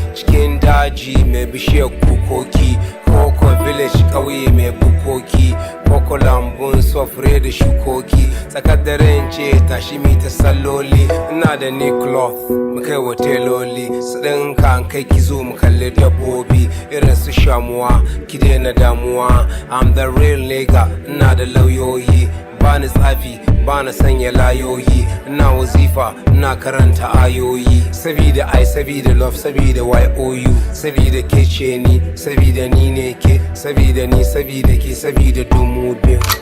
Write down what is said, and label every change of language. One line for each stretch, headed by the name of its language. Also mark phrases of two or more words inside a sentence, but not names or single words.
Hausa: Cikin daji mai bishiyar kukoki, Koko village ƙauye mai bukoki. Koko lambun sofre da shukoki, tsakar daren ce tashi mi ta salloli. Ina da ni cloth, mu kai wa teloli, su ɗinka an kai ki zo mu kalli dabbobi. Irin su shamuwa, ki daina damuwa.
English: I'm the real nigga,
Hausa: ina da lauyoyi. Ba ni tsafi, ba na sanya layoyi. Ina wazifa, Ina karanta ayoyi, sabida I, sabida love, sabida Y O U, sabida ke ce ni, sabida ni ne ke, sabida ni, sabida ke, sabida dumu biyu.